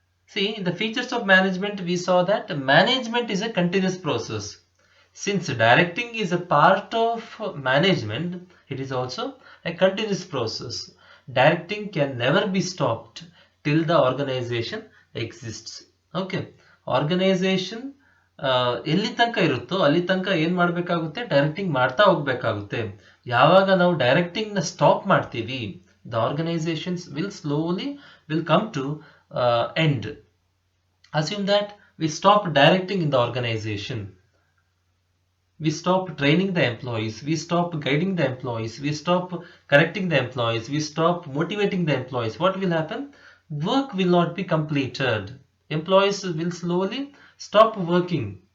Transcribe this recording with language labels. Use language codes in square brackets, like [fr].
[en] See, in the features of management we saw that management is a continuous process. Since directing is a part of management, it is also a continuous process. Directing can never be stopped till the organization exists. [kn] Okay, organization ಎಲ್ಲಿ ತನಕ ಇರುತ್ತೋ ಅಲ್ಲಿ ತನಕ ಏನ್ ಮಾಡ್ಬೇಕಾಗುತ್ತೆ? Directing ಮಾಡ್ತಾ ಹೋಗ್ಬೇಕಾಗುತ್ತೆ. ಯಾವಾಗ ನಾವು ಡೈರೆಕ್ಟಿಂಗ್ ನ ಸ್ಟಾಪ್ ಮಾಡ್ತೀವಿ, [en] The organisations will come to end. Assume that we stop directing in the organization, we stop training the employees, we stop guiding the employees, we stop correcting the employees, we stop motivating the employees. What will happen? Work will not be completed. Employees will slowly stop working.